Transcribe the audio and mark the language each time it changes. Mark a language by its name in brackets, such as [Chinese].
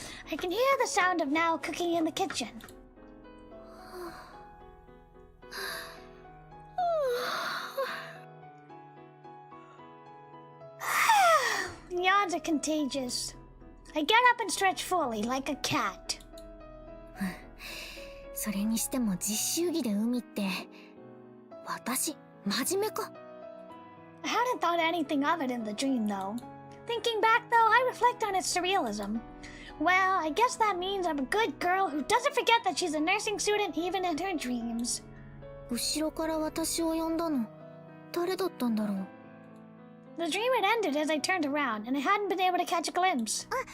[English] I can hear the sound of Now cooking in the kitchen. Yawns are contagious. I get up and stretch fully, like a cat. [Japanese] それにしても実習着で海って、私真面目か。 [English] I hadn't thought anything of it in the dream, though. Thinking back, though, I reflect on its surrealism. Well, I guess that means I'm a good girl who doesn't forget that she's a nursing student even in her dreams. [Japanese] 後ろから私を呼んだの、誰だったんだろう。 [English] The dream had ended as I turned around, and I hadn't been able to catch a glimpse.